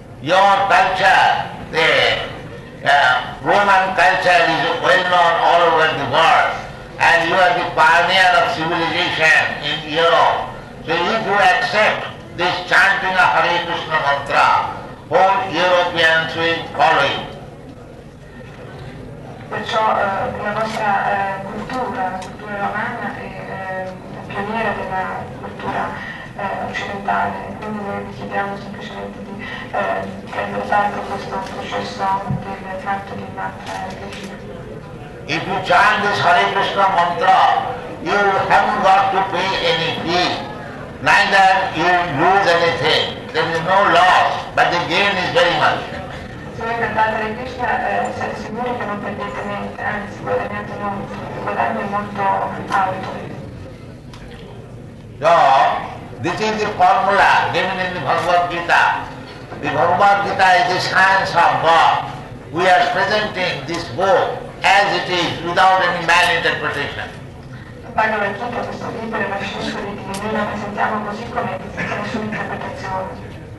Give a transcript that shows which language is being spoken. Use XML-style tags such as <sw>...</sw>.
<en>Your culture, the Roman culture is well known all over the world. And you are the pioneer of civilization in Europe. So if you accept this chanting of Hare Krishna mantra, whole Europeans will follow it.</en> <it>Perciò la vostra cultura, la cultura romana, è la pioniera della cultura occidentale, quindi noi vi chiediamo semplicemente di prendere parte a questo processo del canto di mantra Krishna.</it> <en>If you chant this Hare Krishna mantra, you haven't got to pay any fee. Neither you lose anything. There is no loss, but the gain is very much.</en> <it>Se voi cantate Hare Krishna siete sicuri che non perdete niente, anzi guadagnate molto, il guadagno è molto alto.</it> <en>So, this is the formula given in the Bhagavad Gita. The Bhagavad Gita is the science of God. We are presenting this book as it is, without any malinterpretation.</en> <it>Bhagavad Gita, questo libro è la scienza di Dio, noi la presentiamo così come senza nessuna interpretazione.</it>